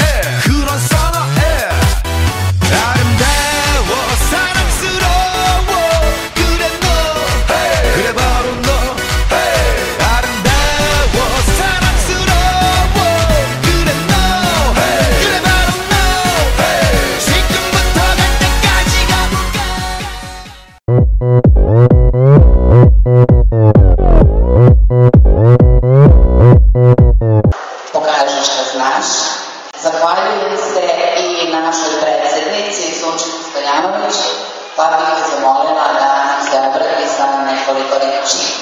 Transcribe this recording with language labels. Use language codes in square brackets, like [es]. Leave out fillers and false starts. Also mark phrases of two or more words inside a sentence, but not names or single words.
[ko] 그런 선호해. 아름다워 사랑스러워 그래 너 hey. 그래 바로 너 hey. 아름다워 사랑스러워 그래 너 hey. 그래 바로 너 hey. 지금부터 갈 때까지 가볼까. [sr] Pokaži šta znaš. Zahvaljujem se i našoj predsednici Sunčici Stoljanović, pa bih je zamolila da nam se obrati sa nekoliko reči.